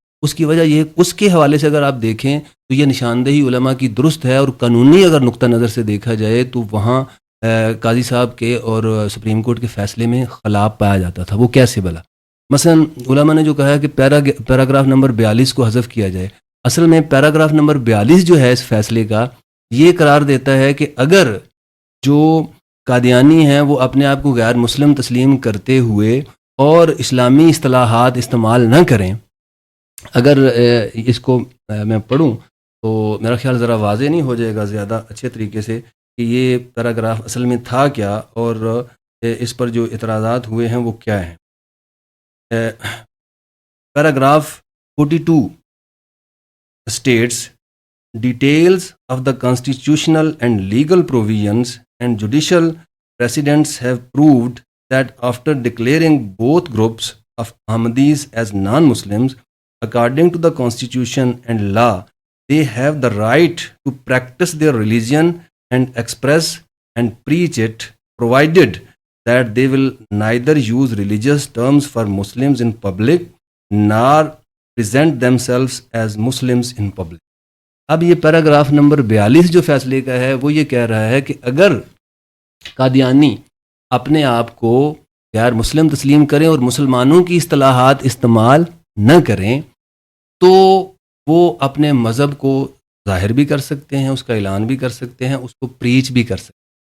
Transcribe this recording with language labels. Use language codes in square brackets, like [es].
[ur] اس کی وجہ یہ اس کے حوالے سے اگر آپ دیکھیں تو یہ نشاندہی علماء کی درست ہے، اور قانونی اگر نقطہ نظر سے دیکھا جائے تو وہاں قاضی صاحب کے اور سپریم کورٹ کے فیصلے میں خلا پایا جاتا تھا. وہ کیسے بلا؟ مثلا علماء نے جو کہا ہے کہ پیراگراف نمبر 42 کو حذف کیا جائے، اصل میں پیراگراف نمبر 42 جو ہے اس فیصلے کا یہ قرار دیتا ہے کہ اگر جو قادیانی ہیں وہ اپنے آپ کو غیر مسلم تسلیم کرتے ہوئے اور اسلامی اصطلاحات استعمال نہ کریں، اگر اس کو میں پڑھوں تو میرا خیال ذرا واضح نہیں ہو جائے گا زیادہ اچھے طریقے سے کہ یہ پیراگراف اصل میں تھا کیا اور اس پر جو اعتراضات ہوئے ہیں وہ کیا ہیں. [en] Paragraph 42 states details of the constitutional and legal provisions and judicial precedents have proved that after declaring both groups of Ahmadis as non-Muslims, according to the constitution and law, they have the right to practice their religion and express and preach it, provided that they will neither use religious terms for Muslims in public nor present themselves as Muslims in public. [ur] اب یہ paragraph number 42 جو فیصلے کا ہے وہ یہ کہہ رہا ہے کہ اگر قادیانی اپنے آپ کو غیر مسلم تسلیم کریں اور مسلمانوں کی اصطلاحات استعمال نہ کریں تو وہ اپنے مذہب کو ظاہر بھی کر سکتے ہیں، اس کا اعلان بھی کر سکتے ہیں، اس کو پریچ بھی کر سکتے ہیں.